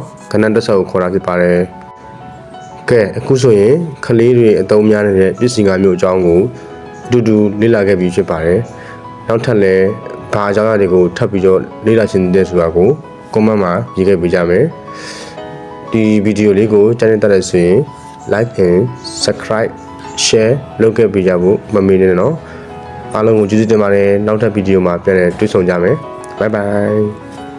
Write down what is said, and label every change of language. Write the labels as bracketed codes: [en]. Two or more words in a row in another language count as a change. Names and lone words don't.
[my] ကဏ္ဍတွက်ဆက်ကိုခေါ်တာဖြစ်ပါတယ်ကဲအခုဆိုရင်ကလေးတွေအသုံးများနေတဲ့ပစ္စည်း၅မျိုးအကြောင်းကိုအတူတူလေ့လာခဲ့ပြီးဖြစ်ပါတယ်နောက်ထပ်လည်းဘာအကြောင်းအရာတွေကိုထပ်ပြီးတော့လေ့လာခြင်းတဲ့ဆိုတာကို comment မှာရေးခဲ့ပေးကြမယ်ဒီဗီဒီယိုလေးကိုကြားနေတတ်တဲ့ဆိုရင် [en] like and subscribe share [my] လုပ်ခဲ့ပေးကြဖို့မမေ့နဲ့နော်အားလုံးကိုကျေးဇူးတင်ပါတယ်နောက်ထပ်ဗီဒီယိုမှာပြန်လည်တွေ့ဆုံကြမယ် [en] bye bye